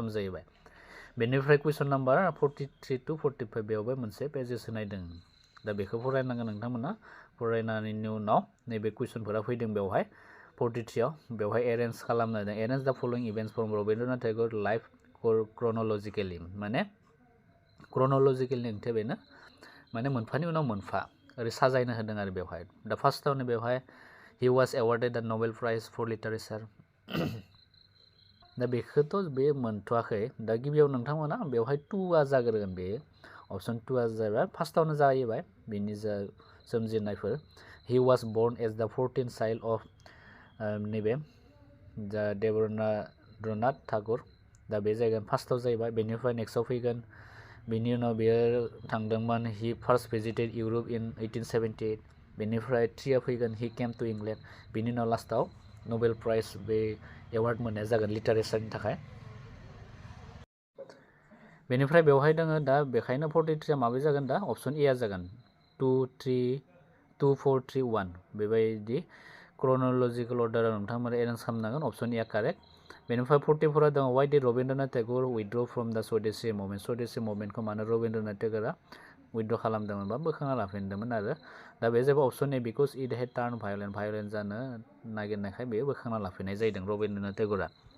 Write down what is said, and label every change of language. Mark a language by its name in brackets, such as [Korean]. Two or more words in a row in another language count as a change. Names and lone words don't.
[Bodo] जाहैबाय बेनिफ्राय [English] question number [Bodo] 43 to 45 बेयावबो मोनसे पेजेस होनाय दं दा बेखौ फरायनांगोन नोंथांमोना फरायनायनि उनाव नैबे कुइसनफोरा फैदों बेवहाय 43 आव बेवहाय एरेन्ज खालामनाय दं [English] arrange the following events from Rabindranath Tagore life chronologically [Bodo] माने क्रोनोलजिकेलनि ओंथिया बेनो माने मोनफानि उनाव मोनफा ओरै साजायनो होदों आरो बेवहाय दा फार्स्टआवनो बेवहाय [English] he was awarded the Nobel Prize for Literature [Bodo] दा बेखौथ' बे मोनथ'वाखै दा गिबियाव नोंथांमोना बेवहाय 2 आ जाग्रोगोन बे अप्शन 2 आ जाबाय फार्स्टआवनो जाहैबाय बेनि जा सोमजिनायफोर [English] he was born as the 14th child of [Bodo] नैबे जा देवेन्द्रनाथ ठाकुर दा बे जायगायाव फार्स्टआव जाहैबाय बेनिफ्राय नेक्स्टआव फैगोन बेनि उनाव बेयो थांदोंमोन [English] he first visited Europe in 1878 [Bodo] बेनिफ्राय 3 आ फैगोन [English] he came to England [Bodo] बेनि उनाव लास्टआव नोबेल प्राइज बे एवार्ड मोननाया जागोन लिटारेचारनि थाखाय बेनिफ्राय बेवहाय दङ दा बेखायनो 43 आ माबे जागोन दा [English] option A [Bodo] आ जागोन 2 4 3 1 बेबायदि [English] chronological order [Bodo] नोंथांमोना एरेन्ज खालामनांगोन [English] option A [Bodo] आ कारेक्ट बेनिफ्राय 44 आ दङ [English] why did Rabindranath Tagore withdraw from the Swadeshi movement [Bodo] मानो रबीन्द्रनाथ टेगरा उइथड्र खालामदोंमोन बा बोखांना लाफिनदोंमोन आरो दा बे जाबाय [English] option A because it had turned violent [Bodo] जानो नागिरनायखाय बेयो बोखांना लाफिननाय जादों रबीन्द्रनाथ टेगरा